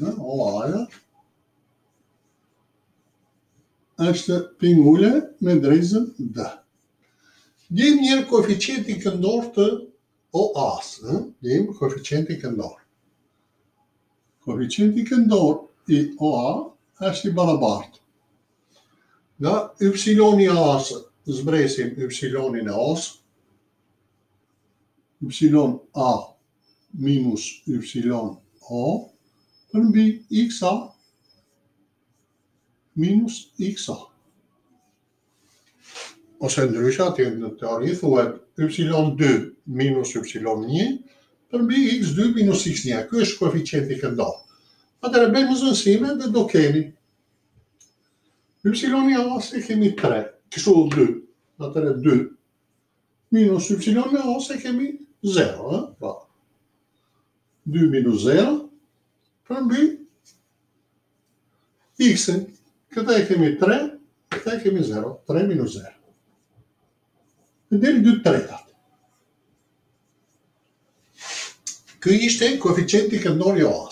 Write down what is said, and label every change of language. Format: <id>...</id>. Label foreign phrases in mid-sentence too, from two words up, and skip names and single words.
<sq>OA-ja është pingule me drezën D. Gjejmë njërë koeficientin këndor të OA-s. Gjejmë koeficientin këndor. Koeficienti këndor I OA është I barabartë. Nga y-i A-s zbresim y-in e A-s, y-a minus y-o përmbi x-a minus x-a. Ose ndryshe atje në teori thuhet y2 minus y1 përmbi x2 minus x1. Ky është koeficienti këndor. Atëherë bëjmë zënësime dhe do kemi y-i A-s e kemi 3, kështu 2, atëherë 2 minus y-i A-s e kemi 0, pra 2 minus 0 përmbi x-in. Këta e kemi 3, këta e kemi 0, 3 minus 0. Dhe deri 2/3. Ky ishte koeficienti këndor I OA-s.</sq>